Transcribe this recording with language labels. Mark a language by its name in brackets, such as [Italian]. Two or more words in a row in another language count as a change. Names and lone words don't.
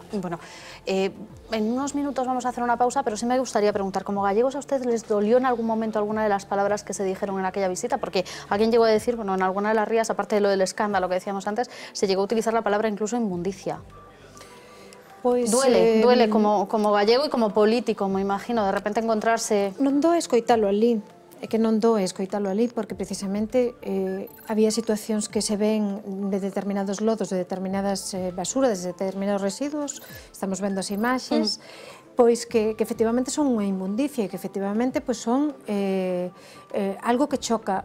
[Spanish] Bueno, en unos minutos vamos a hacer una pausa, pero sí me gustaría preguntar, como gallegos, ¿a ustedes les dolió en algún momento alguna de las palabras que se dijeron en aquella visita? Porque alguien llegó a decir, bueno, en alguna de las rías, aparte de lo del escándalo que decíamos antes, se llegó a utilizar la palabra incluso inmundicia. Pues, duele como gallego e como político, me imagino, de repente encontrarse... [Galician] Non doe escoitalo ali, é que non doe escoitalo ali, porque precisamente había situacións que se ven de determinados lodos, de determinadas basuras, de determinados residuos, estamos vendo as imaxes, pois que efectivamente son unha inmundicia e que efectivamente pois son algo que choca.